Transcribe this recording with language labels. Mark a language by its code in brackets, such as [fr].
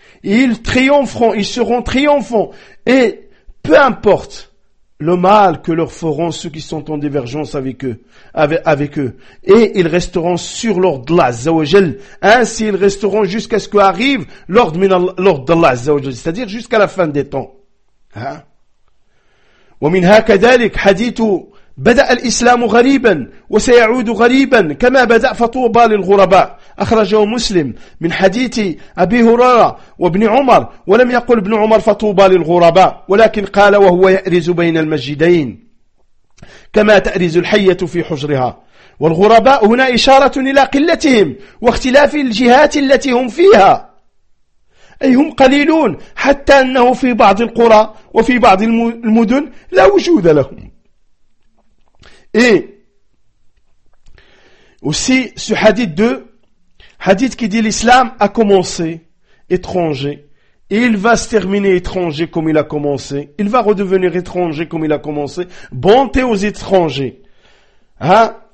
[fr] Et ils triompheront, ils seront triomphants. Et peu importe le mal que leur feront ceux qui sont en divergence avec eux, et ils resteront sur l'ordre d'Allah, Zawajal. Ainsi, ils resteront jusqu'à ce qu'arrive l'ordre d'Allah, Zawajal. C'est-à-dire jusqu'à la fin des temps. Hein? [ar] ومن هكذلك حديث بدأ الإسلام غريبا وسيعود غريبا كما بدأ فطوبى للغرباء أخرجه مسلم من حديث أبي هريرة وابن عمر ولم يقل ابن عمر فطوبى للغرباء ولكن قال وهو يأرز بين المسجدين كما تأرز الحية في حجرها والغرباء هنا إشارة إلى قلتهم واختلاف الجهات التي هم فيها أي هم قليلون حتى أنه في بعض القرى وفي بعض المدن لا وجود لهم. [fr] Et aussi ce hadith 2, hadith qui dit l'islam a commencé étranger et il va se terminer étranger comme il a commencé. Il va redevenir étranger comme il a commencé. Bonté aux étrangers. Hein?